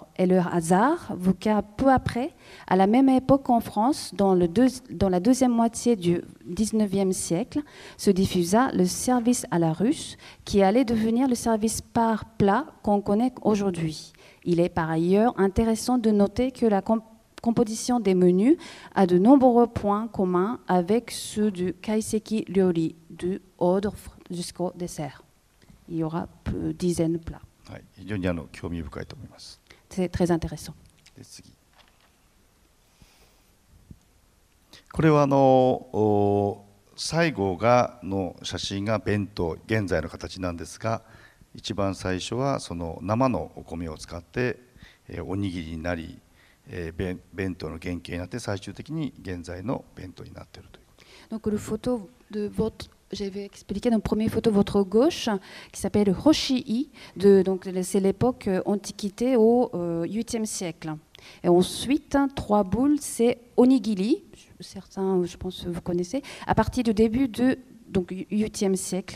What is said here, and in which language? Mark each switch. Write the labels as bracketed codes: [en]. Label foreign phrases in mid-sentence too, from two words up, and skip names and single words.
[fr] Et le hasard veut qu'à peu après, à la même époque en France, dans la deuxième moitié du XIXe siècle, se diffusa le service à la russe, qui allait devenir le service par plat qu'on connaît aujourd'hui. Il est par ailleurs intéressant de noter que la composition des menus a de nombreux points communs avec ceux du [ja] kaiseki ryori, [fr] du ordre jusqu'au dessert. Il y aura plus dizaines de plats. [ja] はい、非常に興味深いと思います。 [fr] C'est très intéressant. [ja] で次。これは最後の写真が弁当、現在の形なんですが、一番最初はその生のお米を使っておにぎりになり、弁当の原型になって最終的に現在の弁当になっているということ。 [fr] Donc le photo de votre J'avais expliqué dans la première photo votre gauche qui s'appelle Hoshii, donc c'est l'époque antiquité au 8e siècle. Et ensuite, 3 boules, c'est onigiri, certains je pense vous connaissez, à partir du début du 8e siècle.